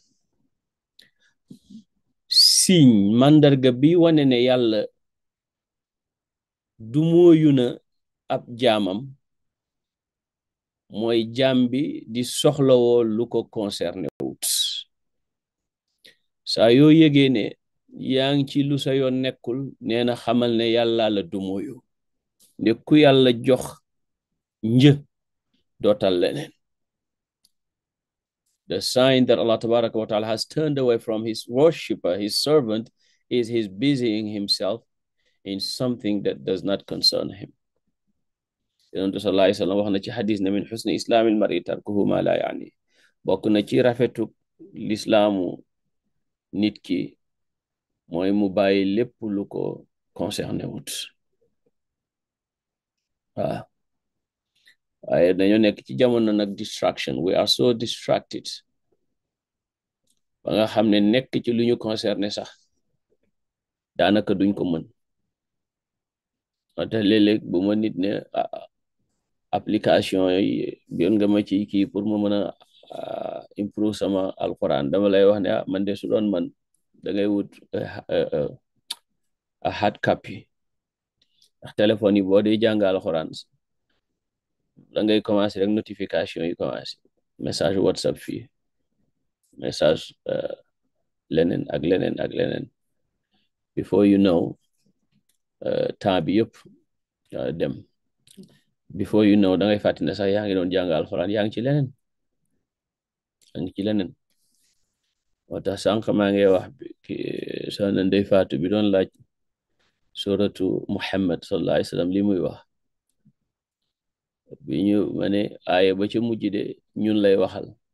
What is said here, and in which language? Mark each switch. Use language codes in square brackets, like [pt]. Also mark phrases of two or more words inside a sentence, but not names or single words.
[wo] signe màndarga bi wane ne yàlla du mooyu na ab jaamam mooy jaam bi di soxlawoo lu ko concerné wut saa yoo yégee ne yaa ngi ci lu sa yoon nekkul nee na xamal ne yàlla la du mooyu ne ku yàlla jox një dootal leneen. [en] The sign that [ar] الله تبارك وتعالى [en] has turned away from his worshipper, his servant, is his busying himself in something that does not concern him. [wo] Yonent [ar] صلى الله عليه وسلم [wo] wax na ci xadis ne [ar] من حسن إسلام المرء تركه ما لا يعنيه [wo] bokk na ci rafetu lislaamu nit ki mooy mu bàyyi lépp lu ko concerné wut waaw waaye dañoo nekk ci jamono nag distraction, [en] we are so distracted [wo] ba nga xam ne nekk ci lu ñu concerné sax daanaka duñ ko mën wante léeg-léeg bu ma nit ne application yi biyoon nga ma ci kii pour ma mën a improve sama alquran dama lay wax ne man de su doon man da ngay wut [en] a hard copy [wo] ndax téléphone yi boo dee jàng alquran da ngay commencé rek notification yi commencé message WhatsApp fii message leneen ak leneen ak leneen [en] before you know [wo] temps bi yëpp dem [en] before you know [wo] da ngay fàttali ne sax yaa ngi doon jàng alxuraan yaa ngi ci leneen moo tax sànq maa ngi wax soxna Ndey Faatu bi doon laaj suratu Muhammad [ar] صلى الله عليه وسلم [wo] li muy wax bi ñu ma ne aaya ba ca mujj de ñun lay waxal